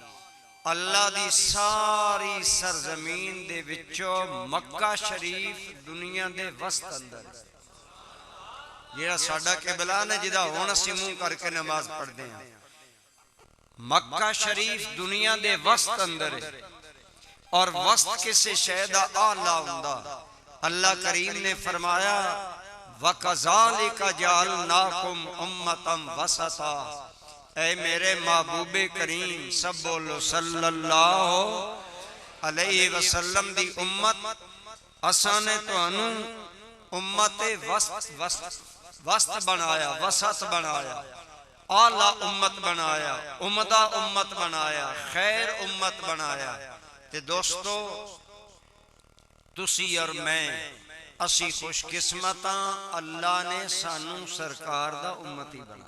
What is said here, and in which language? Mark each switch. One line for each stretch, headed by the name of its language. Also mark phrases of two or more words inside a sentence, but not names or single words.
Punjabi: اللہ دی ساری سرزمین دے وچوں مکہ شریف دنیا دے وسط اندر جیہڑا ساڈا قبلہ نے جیہدا ہن اسیں منہ کر کے نماز پڑھدے ہاں، مکہ شریف دنیا دے وسط اندر ہے. اور وسط کسی شے دا اعلیٰ ہندا. اللہ کریم نے فرمایا
Arabic: وكذلك جعلناكم أمة وسطا.
Punjabi: اے میرے محبوبِ کریم، سب بولو
Arabic: صلى الله عليه وسلم
Punjabi: دی امت، اساں نے تہانوں امت وسط بنایا، وسط بنایا، اعلیٰ امت بنایا، عمدہ امت بنایا، خیر امت بنایا. تے دوستو، تسی اور میں اسی خوش قسمت ہاں، اللہ نے سانوں سرکار دا امتی بنایا.